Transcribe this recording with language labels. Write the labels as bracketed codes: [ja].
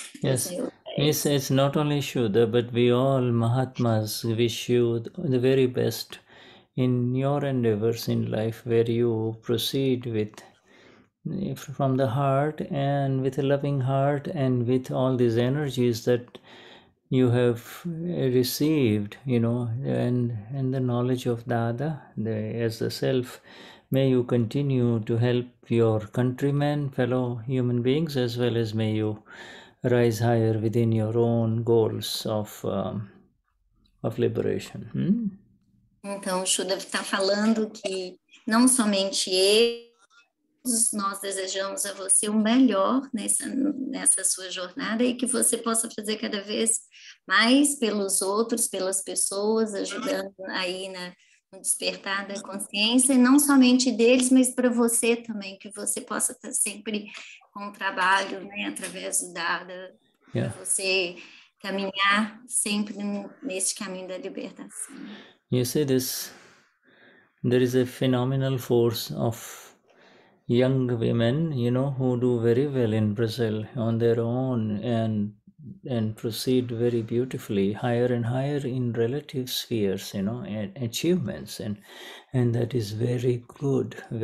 [en] Yes, it's not only Shuddha, but we all Mahatmas wish you the very best in your endeavors in life, where you proceed from the heart and with a loving heart and with all these energies that you have received, and the knowledge of Dada as the self. May you continue to help your countrymen, fellow human beings, as well as may you rise higher within your own goals of liberation. [pt] Então, Shuddha está falando que não somente nós desejamos a você o melhor nessa sua jornada e que você possa fazer cada vez mais pelos outros, pelas pessoas, ajudando aí no despertar da consciência, e não somente deles, mas para você também, que você possa estar sempre com o trabalho, né, através do Dada, para você caminhar sempre neste caminho da libertação. [en] You see this, there is a phenomenal force of young women, who do very well in Brazil on their own and proceed very beautifully higher and higher in relative spheres, and achievements, and that is very good,